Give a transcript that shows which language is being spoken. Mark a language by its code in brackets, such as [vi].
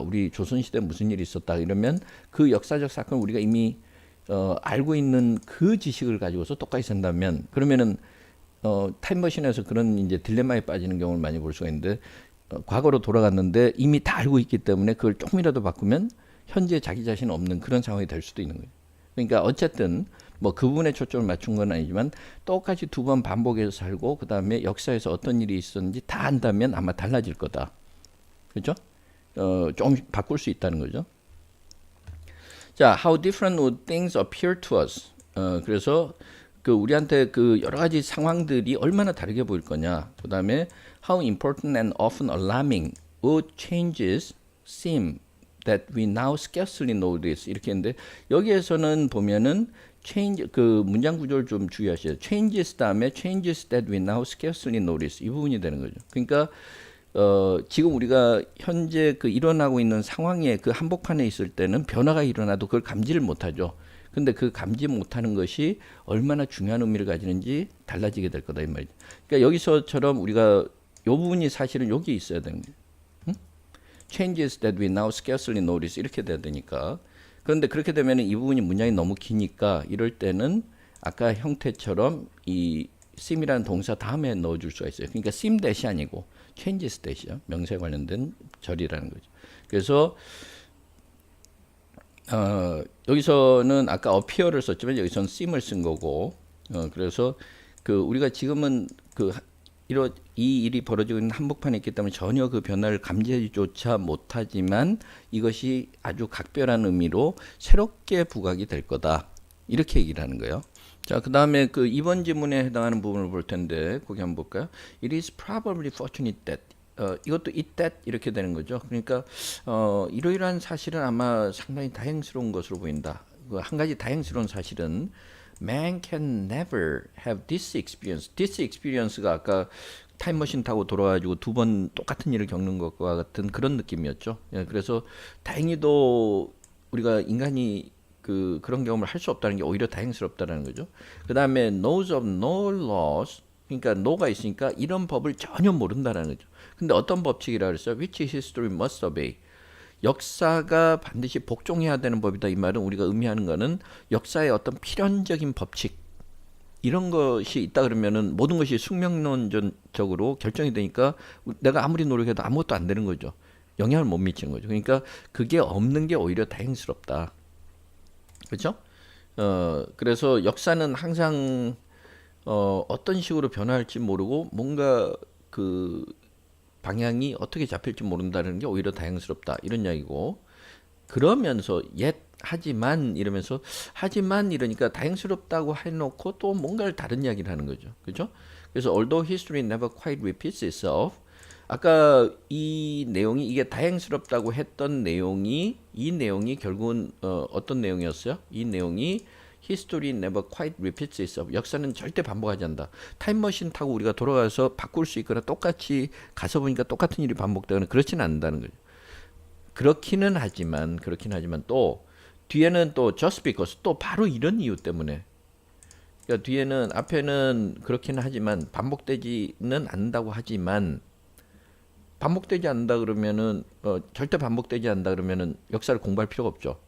[ko] 우리 조선시대에 무슨 일이 있었다. 이러면 그 역사적 사건을 우리가 이미 알고 있는 그 지식을 가지고서 똑같이 산다면 그러면은 타임머신에서 그런 이제 딜레마에 빠지는 경우를 많이 볼 수가 있는데 과거로 돌아갔는데 이미 다 알고 있기 때문에 그걸 조금이라도 바꾸면 현재 자기 자신 없는 그런 상황이 될 수도 있는 거예요. 그러니까 어쨌든 뭐 그 부분에 초점을 맞춘 건 아니지만 똑같이 두 번 반복해서 살고 그 다음에 역사에서 어떤 일이 있었는지 다 안다면 아마 달라질 거다. 그죠? 좀 바꿀 수 있다는 거죠. [en] 자, how different would things appear to us? [ko] 그래서 그 우리한테 그 여러 가지 상황들이 얼마나 다르게 보일 거냐. 그 다음에 [en] how important and often alarming would changes seem that we now scarcely notice [ko] 이렇게 했는데 여기에서는 보면은 change 그 문장 구조를 좀 주의하셔야 돼요. changes 다음에 [en] changes that we now scarcely notice [ko] 이 부분이 되는 거죠. 그러니까 지금 우리가 현재 그 일어나고 있는 상황에 그 한복판에 있을 때는 변화가 일어나도 그걸 감지를 못하죠. 근데 그 감지 못하는 것이 얼마나 중요한 의미를 가지는지 달라지게 될 거다 이 말이죠. 그러니까 여기서처럼 우리가 요 부분이 사실은 여기 있어야 되는 거예요. 응? [en] Changes that we now scarcely notice [ko] 이렇게 돼야 되니까. 그런데 그렇게 되면 이 부분이 문장이 너무 기니까 이럴 때는 아까 형태처럼 이 seem이라는 동사 다음에 넣어줄 수가 있어요. 그러니까 [en] seem that [ko] 이 아니고 [en] changes that [ko] 이요. 명사에 관련된 절이라는 거죠. 그래서 여기서는 아까 appear를 썼지만 여기서는 seem을 쓴 거고 그래서 그 우리가 지금은 그 이 일이 벌어지고 있는 한복판에 있기 때문에 전혀 그 변화를 감지조차 못하지만 이것이 아주 각별한 의미로 새롭게 부각이 될 거다 이렇게 얘기를 하는 거예요. 자, 그 다음에 그 이번 지문에 해당하는 부분을 볼 텐데 거기 한번 볼까요? [en] It is probably fortunate that [ko] 이것도 [en] it that [ko] 이렇게 되는 거죠. 그러니까 이러이러한 사실은 아마 상당히 다행스러운 것으로 보인다. 한 가지 다행스러운 사실은 [en] man can never have this experience. This experience [ko] 가 아까 타임머신 타고 돌아가지고 두 번 똑같은 일을 겪는 것과 같은 그런 느낌이었죠. 예, 그래서 다행히도 우리가 인간이 그런 경험을 할 수 없다는 게 오히려 다행스럽다는 거죠. 그 다음에 [en] knows of no laws. [ko] 그러니까 no가 있으니까 이런 법을 전혀 모른다는 거죠. 근데 어떤 법칙이라 그랬어요? [en] Which history must obey. [ko] 역사가 반드시 복종해야 되는 법이다. 이 말은 우리가 의미하는 거는 역사의 어떤 필연적인 법칙 이런 것이 있다 그러면은 모든 것이 숙명론적으로 결정이 되니까 내가 아무리 노력해도 아무것도 안 되는 거죠. 영향을 못 미치는 거죠. 그러니까 그게 없는 게 오히려 다행스럽다. 그렇죠? 그래서 역사는 항상 어떤 식으로 변화할지 모르고 뭔가 그 방향이 어떻게 잡힐지 모른다는 게 오히려 다행스럽다 이런 이야기고 그러면서 하지만 이러면서 하지만 이러니까 다행스럽다고 해놓고 또 뭔가를 다른 이야기를 하는 거죠. 그죠? 그래서 [en] although history never quite repeats itself [ko] 아까 이 내용이 이게 다행스럽다고 했던 내용이 이 내용이 결국은 어떤 내용이었어요? 이 내용이 [en] History never quite repeats itself. [ko] 역사는 절대 반복하지 않는다. 타임머신 타고 우리가 돌아가서 바꿀 수 있거나 똑같이 가서 보니까 똑같은 일이 반복되거나 그렇지는 않는다는 거죠. 그렇기는 하지만 또 뒤에는 또 [en] just because [ko] 또 바로 이런 이유 때문에 그러니까 뒤에는 앞에는 그렇기는 하지만 반복되지는 않는다고 하지만 반복되지 않는다 그러면은 절대 반복되지 않는다 그러면은 역사를 공부할 필요가 없죠.